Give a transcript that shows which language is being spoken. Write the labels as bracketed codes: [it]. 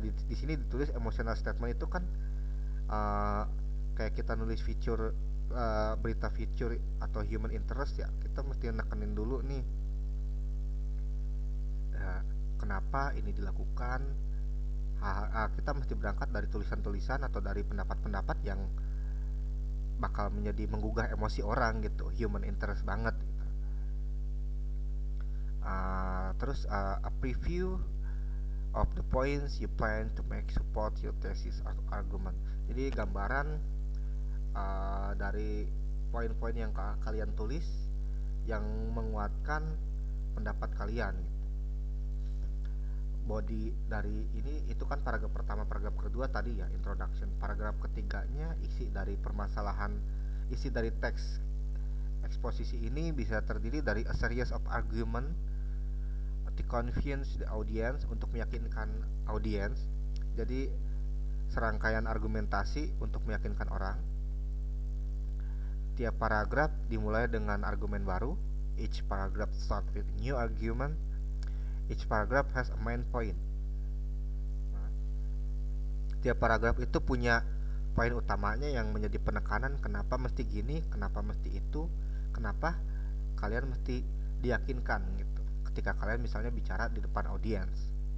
[id] Di sini ditulis emotional statement itu kan uh, kayak kita nulis feature, berita feature atau human interest ya, kita mesti nekenin dulu nih, uh, kenapa ini dilakukan. Kita mesti berangkat dari tulisan-tulisan atau dari pendapat-pendapat yang bakal menjadi menggugah emosi orang gitu, human interest banget gitu. [en] Terus a preview of the points you plan to make support your thesis or argument. [id] Jadi gambaran dari poin-poin yang kalian tulis yang menguatkan pendapat kalian gitu. Body dari ini itu kan paragraf pertama, paragraf kedua tadi ya introduction. Paragraf ketiganya isi dari permasalahan, isi dari teks eksposisi ini bisa terdiri dari [en] a series of argument to convince the audience, [id] untuk meyakinkan audiens. Jadi serangkaian argumentasi untuk meyakinkan orang. Tiap paragraf dimulai dengan argumen baru. [en] Each paragraph start with new argument. Each paragraph has a main point. [id] Tiap paragraf itu punya poin utamanya yang menjadi penekanan kenapa mesti gini, kenapa mesti itu, kenapa kalian mesti diyakinkan gitu ketika kalian misalnya bicara di depan audiens.